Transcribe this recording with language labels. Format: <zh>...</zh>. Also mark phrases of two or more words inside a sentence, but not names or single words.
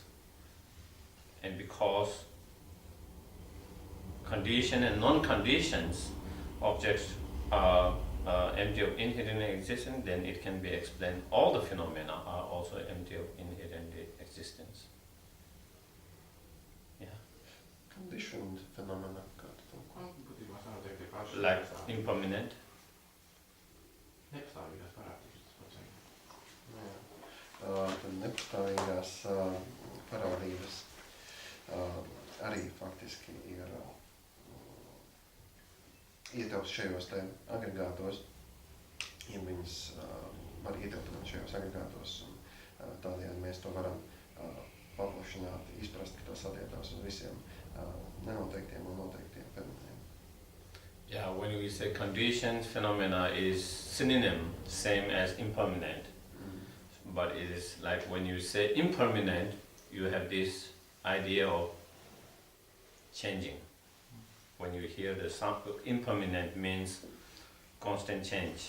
<en>And because conditioned and non-conditioned objects are empty of inherent existence, then it can be explained all the phenomena are also empty of inherent existence. Yeah. Conditioned phenomena,</en> <lv>kā tu to? Būtībā sanāk tie paši.</lv> <en>Like impermanent.</en> <lv>Nepastāvīgās parādības, tas pats vajag. Tad nepastāvīgās parādības arī faktiski ir ietilpst šajos te agregātos, ja viņas var ietilpt šajos agregātos, un tādējādi mēs to varam paplašināt, izprast, ka tas attiecās uz visiem nenoteiktiem un noteiktiem fenomeniem.</lv> <en>Yeah, when we say conditioned phenomena is synonym, same as impermanent. But it is like when you say impermanent, you have this idea of changing. When you hear the sound, impermanent means constant change.</en>